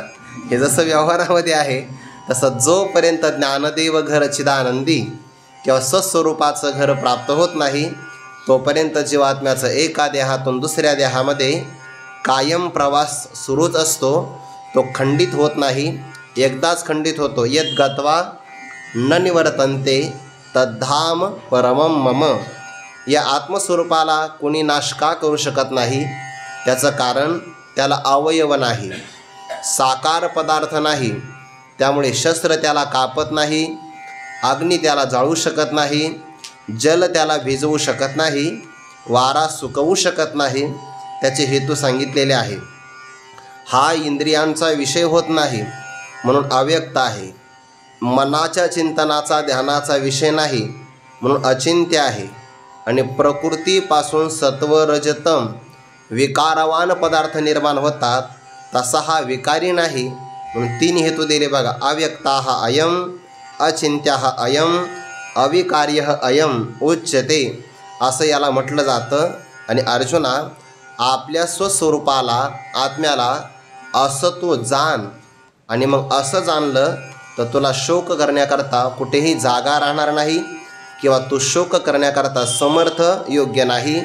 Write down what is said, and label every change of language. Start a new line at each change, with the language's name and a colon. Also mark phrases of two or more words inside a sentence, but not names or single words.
Marathi: हे जसं व्यवहारामध्ये आहे तसं जोपर्यंत ज्ञानदेव घर चिदानंदी किंवा सत्स्वरूपाचं घर प्राप्त होत नाही तोपर्यंत जीवात्म्याचं एका देहातून दुसऱ्या देहामध्ये कायम प्रवास सुरूच असतो। तो खंडित होत नाही, एकदाच खंडित होतो।
Sanskrit: यद् गत्वा न निवर्तन्ते तद्धाम परमं मम।
Marathi: या आत्मस्वरूपाला कोणी नाश का करू शकत नाही? त्याचं कारण त्याला अवयव नाही, साकार पदार्थ नाही। त्यामुळे शस्त्र त्याला कापत नाही, अग्नी त्याला जाळू शकत नाही, जल त्याला भिजवू शकत नाही, वारा सुकवू शकत नाही। त्याचे हेतू सांगितलेले आहे। हा इंद्रियांचा विषय होत नाही म्हणून अव्यक्त आहे। मनाच्या चिंतनाचा ध्यानाचा विषय नाही म्हणून अचिंत्य आहे आणि प्रकृतीपासून सत्व रजतम विकारवान पदार्थ निर्माण होतात, तसा हा विकारी नाही. म्हणून 3 हेतू दिले बघा.
Sanskrit: अव्यक्ता अयम, अचिंत्य अयम, अविकार्य अयम उच्यते,
Marathi: असं याला म्हटलं जातं. आणि अर्जुना, आपल्या स्वस्वरूपाला, आत्म्याला असं तू जाण. आणि मग असं जाणलं तर तुला शोक करण्याकरता कुठेही जागा राहणार नाही किंवा तू शोक करण्याकरता समर्थ योग्य नाही.